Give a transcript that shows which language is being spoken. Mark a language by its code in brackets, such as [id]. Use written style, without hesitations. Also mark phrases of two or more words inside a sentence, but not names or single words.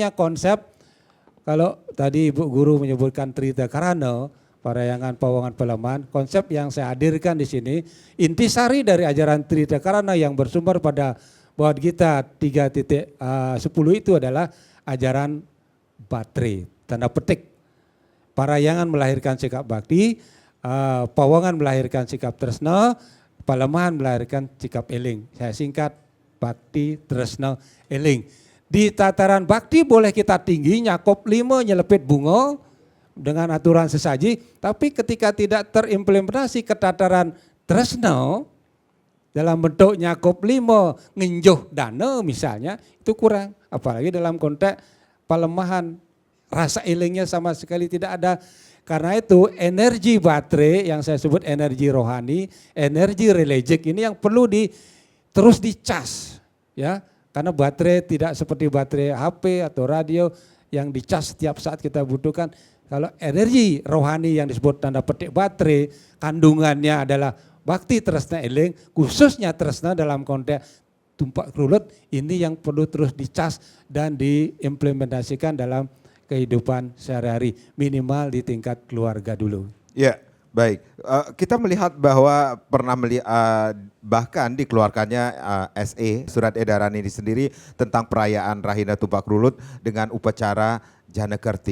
[id] Saya punya konsep kalau tadi Ibu Guru menyebutkan Trita Karana, Parayangan Pawangan Pelemahan, konsep yang saya hadirkan di sini, intisari dari ajaran Trita Karana yang bersumber pada Bhagavad Gita 3.10 itu adalah ajaran baterai, tanda petik. Parayangan melahirkan sikap bakti, pawangan melahirkan sikap tresna, palemahan melahirkan sikap eling. Saya singkat, bakti, tresna, eling. Di tataran bakti boleh kita tinggi, nyakup 5, nyelepit bunga dengan aturan sesaji, tapi ketika tidak terimplementasi ke tataran tresna, dalam bentuk nyakup 5, [ban] nginjuh dana [id] misalnya, itu kurang. Apalagi dalam konteks palemahan, rasa elingnya sama sekali tidak ada. Karena itu energi baterai yang saya sebut energi rohani, energi religius ini yang perlu terus dicas, ya. Karena baterai tidak seperti baterai HP atau radio yang dicas setiap saat kita butuhkan. Kalau energi rohani yang disebut tanda petik baterai, kandungannya adalah bakti tresna eling, khususnya tresna dalam konteks tumpak kerulut, ini yang perlu terus dicas dan diimplementasikan dalam kehidupan sehari-hari, minimal di tingkat keluarga dulu. Ya, baik. Kita melihat bahwa pernah bahkan dikeluarkannya SE, surat edaran ini sendiri tentang perayaan Rahina Tumpak Rulut dengan upacara Jana Kerti.